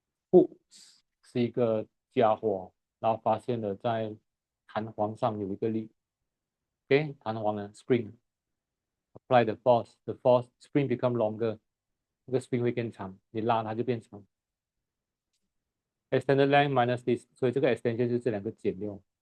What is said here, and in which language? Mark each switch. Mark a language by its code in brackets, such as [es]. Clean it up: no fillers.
[zh] Hooks 是一个家伙，然后发现了在弹簧上有一个力。 [en] Okay, [zh] 弹簧呢 [en] spring. Apply the force, the force spring become longer. [zh] 这个 spring 会变长，你拉它就变长。 [en] Extended length minus this， [zh] 所以这个 extension 就是这两个减掉。